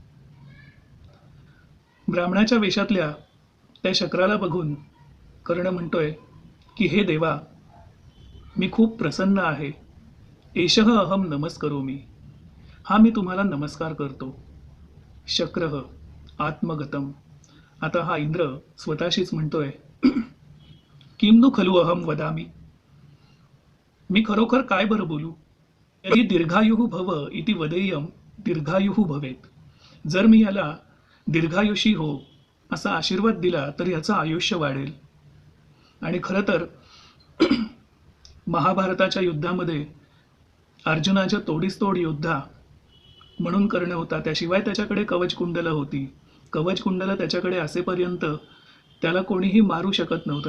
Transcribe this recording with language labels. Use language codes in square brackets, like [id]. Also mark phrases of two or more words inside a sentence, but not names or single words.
[mr] ब्राह्मणाच्या वेशातल्या त्या शक्राला बघून कर्ण म्हणतोय की हे देवा, मी खूप प्रसन्न आहे. [sa] एषः अहम नमस्करोमि. [mr] हा मी तुम्हाला नमस्कार करतो. [sa] शक्र आत्मगतम. [mr] आता हा इंद्र स्वतःशीच म्हणतोय, [sa] किम नु खलु अहम वदामी. [mr] मी खरोखर काय बरं बोलू. [sa] यदि दीर्घायुः भव इति वदेयम दीर्घायुः भवेत. [mr] जर मी याला दीर्घायुषी हो असा आशीर्वाद दिला तर याचं आयुष्य वाढेल. आणि खरं तर महाभारताच्या युद्धामध्ये अर्जुनाच्या तोडीस तोड योद्धा म्हणून कर्ण होता. त्याशिवाय त्याच्याकडे कवचकुंडलं होती. कवचकुंडलं त्याच्याकडे असेपर्यंत त्याला कोणीही मारू शकत नव्हतं.